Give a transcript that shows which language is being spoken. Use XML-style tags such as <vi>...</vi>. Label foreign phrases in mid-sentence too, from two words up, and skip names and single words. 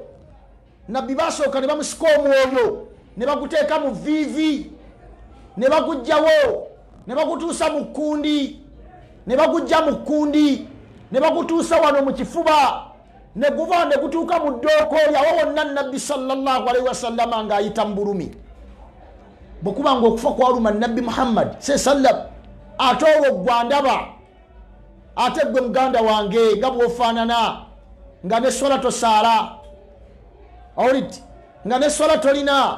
<lg>Nabbi basooka ne bamusika omwoyo ne baguteeka mu viivi ne bagujjawo ne bagutuusa mu kkundi, ne bagujja mu kkundi ne bagutuusa wano mu kifuba ne guva ne gutuuka mu ddooko yawo wonna Nabbi</lg> <ar>sallallahu alaihi wasallam</ar> <lg>ng'ayita mu bulumi. Bwe kuba ng'okufa kwaluma Nabbi Muhammad sallallahu ate olwo gwa ndaba, ate gwe muganda wange nga bw'ofaanana nga ne swala tosaala, nga ne swala tolina.</lg>